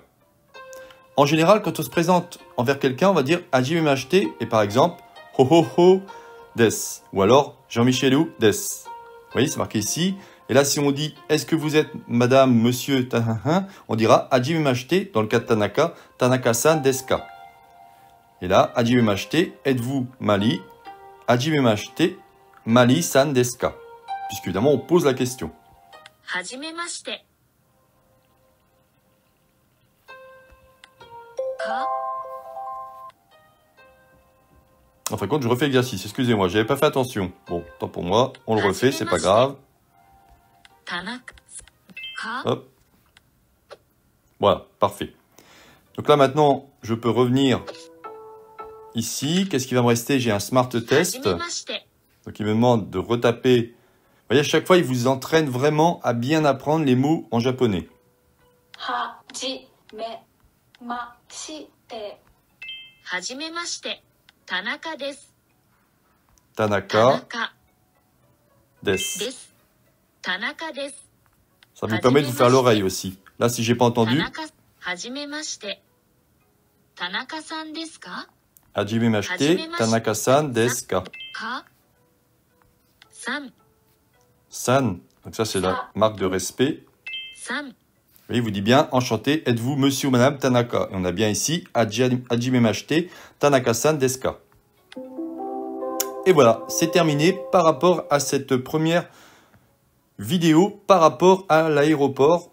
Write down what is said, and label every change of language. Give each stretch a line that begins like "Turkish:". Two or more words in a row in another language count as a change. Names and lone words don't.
French: En général, quand on se présente envers quelqu'un, on va dire
Japanese: はじめまして,
French: et par exemple, Ho ho ho des, ou alors Jean-Michel des. Vous voyez, c'est marqué ici. Et là, si on dit, est-ce que vous êtes madame, monsieur, on dira
Japanese: はじめまして,
French: dans le cas de Tanaka,
Japanese: 田中さんですか.
French: Et là,
Japanese: はじめまして,
French: êtes-vous Mali?
Japanese: はじめまして、マリさんですか.
French: Puisqu'évidemment, on pose la question.
Japanese: はじめまして.
French: Ka. En fin de compte, je refais l'exercice. Excusez-moi, j'avais pas fait attention. Bon, tant pour moi, on le refait, c'est pas grave. Tanaka. Ka. Hop. Voilà, parfait. Donc là, maintenant, je peux revenir ici. Qu'est-ce qui va me rester? J'ai un smart
Japanese: は
French: test.
Japanese: じめまして
French: Donc, il me demande de retaper. Vous voyez, à chaque fois, il vous entraîne vraiment à bien apprendre les mots en japonais.
Japanese: はじめましてはじめまして田中です Tanaka 田中 des. です田中です
French: Ça vous permet de vous faire l'oreille aussi. Là, si j'ai pas
Japanese: 田
French: entendu,
Japanese: 中はじめまして田中さんですかはじめまして、田中さんですか. かさん San.
French: Donc ça, c'est la marque de respect.
Japanese: さん
French: Oui, il vous dit bien, enchanté, êtes-vous monsieur ou madame Tanaka? Et on a bien ici,
Japanese: はじめまして、田中さんですか.
French: Et voilà, c'est terminé par rapport à cette première vidéo, par rapport à l'aéroport.